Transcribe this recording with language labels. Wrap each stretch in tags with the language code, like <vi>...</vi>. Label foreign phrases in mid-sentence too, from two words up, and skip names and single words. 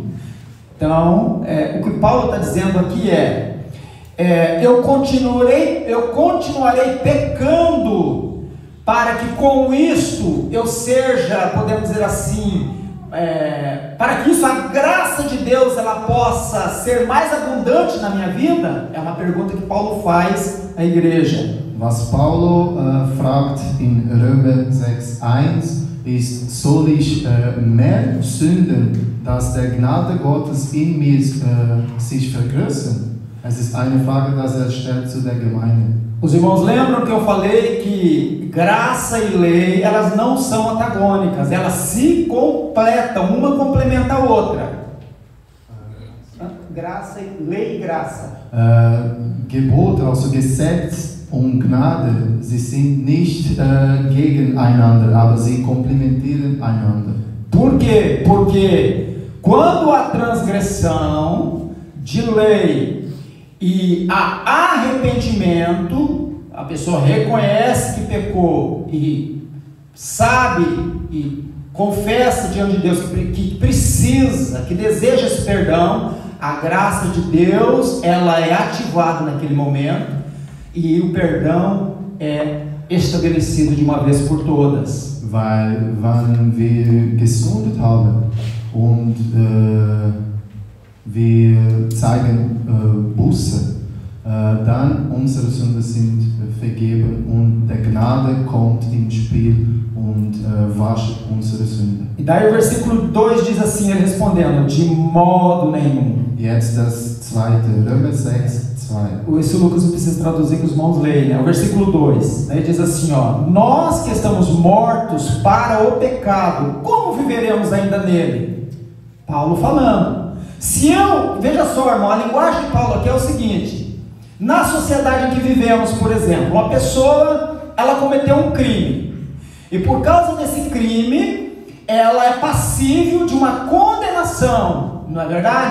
<pt>Então, o que Paulo está dizendo aqui eu continuarei pecando para que com isto eu seja, podemos dizer assim, para que isso, a graça de Deus, ela possa ser mais abundante na minha vida? É uma pergunta que Paulo faz à igreja.</pt> <de>Was Paulo fragt in Römer 6,1 ist: soll ich mehr sünden, dass der Gnade Gottes in mir sich vergrößert? Es ist eine Frage, die stellt zu der Gemeinde.</de> <pt>Os irmãos lembram que eu falei que graça e lei, elas não são antagônicas, elas se completam, uma complementa a outra. Graça e lei e graça.</pt> <de>Gebote, also Gesetz und Gnade, sie sind nicht gegeneinander, aber sie komplementieren einander.</de> <pt>Por quê? Porque quando a transgressão de lei e há arrependimento, a pessoa reconhece que pecou e sabe e confessa diante de Deus que precisa, que deseja esse perdão, a graça de Deus, ela é ativada naquele momento e o perdão é estabelecido de uma vez por todas.</pt> <de>Weil, wenn wir gesündigt haben und wir zeigen Buße, dann unsere Sünden sind vergeben und der Gnade kommt ins Spiel und wascht unsere Sünde.</de> <pt>E daí o versículo 2 diz assim, ele respondendo, de modo nenhum.</pt> <de>Jetzt das zweite, Römer 6, 2.</de> <pt>Esse Lucas não precisa traduzir que os irmãos leem, né? O versículo 2, aí diz assim, ó, nós que estamos mortos para o pecado, como viveremos ainda nele? Paulo falando. Veja só, irmão, a linguagem de Paulo aqui é o seguinte, na sociedade em que vivemos, por exemplo, uma pessoa, ela cometeu um crime, e por causa desse crime, ela é passível de uma condenação, não é verdade?</pt>